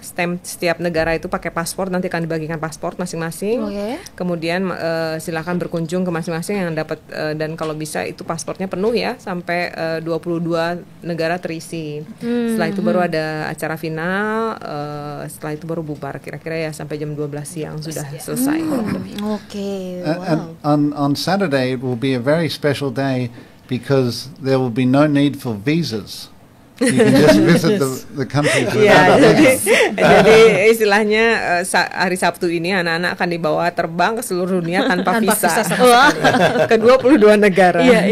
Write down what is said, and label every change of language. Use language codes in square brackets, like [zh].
[id] Stem setiap negara itu pakai paspor, nanti akan dibagikan paspor masing-masing. Kemudian silakan berkunjung ke masing-masing yang dapat, dan kalau bisa itu paspornya penuh ya, sampai 22 negara terisi. Setelah itu baru ada acara final, setelah itu baru bubar, kira-kira ya sampai jam 12 siang sudah selesai. [en] And on Saturday it will be a very special day because there will be no need for visas. You can just visit the country. [id] Jadi istilahnya hari Sabtu ini anak-anak akan dibawa terbang ke seluruh dunia tanpa visa ke 22 negara.